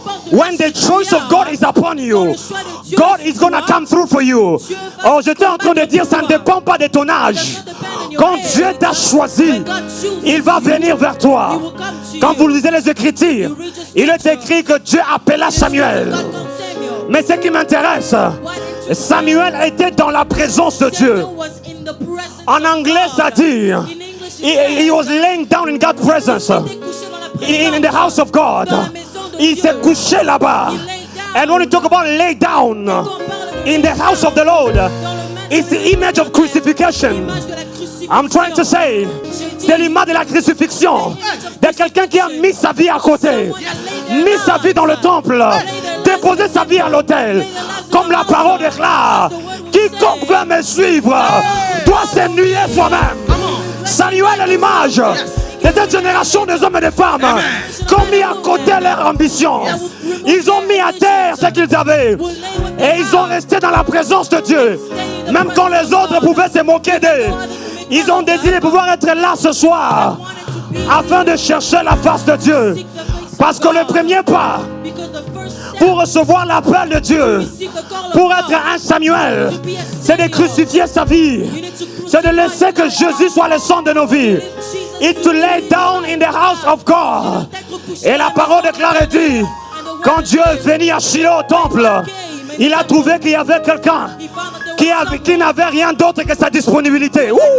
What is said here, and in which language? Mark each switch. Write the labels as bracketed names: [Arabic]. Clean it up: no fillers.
[English] When the choice of God is upon you, God is going to come through for you. [French] Oh, j'étais en train de dire, ça ne dépend pas de ton âge. Quand Dieu t'a choisi, il va venir vers toi. Quand vous lisez les Écritures, il est écrit que Dieu appela Samuel. Mais ce qui m'intéresse, Samuel était dans la présence de Dieu. En anglais, ça dit, [English] he was laying down in God's presence. In the house of God. [French] Il s'est couché là-bas. [English] And when you talk about lay down in the house of the Lord, It's the image of crucifixion. I'm trying to say, [French] c'est l'image de la crucifixion. De quelqu'un qui a mis sa vie à côté, mis sa vie dans le temple, déposé sa vie à l'autel. Comme la parole déclare, quiconque veut me suivre doit s'ennuyer soi-même. Samuel est l'image de cette génération des hommes et des femmes qui ont mis à côté leur ambition. Ils ont mis à terre ce qu'ils avaient et ils ont resté dans la présence de Dieu. Même quand les autres pouvaient se moquer d'eux, ils ont désiré pouvoir être là ce soir afin de chercher la face de Dieu. Parce que le premier pas pour recevoir l'appel de Dieu, pour être un Samuel, c'est de crucifier sa vie. C'est de laisser que Jésus soit le centre de nos vies. [English] It's to lay down in the house of God. [French] Et la parole déclare et dit, quand Dieu est venu à Shiloh au temple, il a trouvé qu'il y avait quelqu'un qui n'avait rien d'autre que sa disponibilité.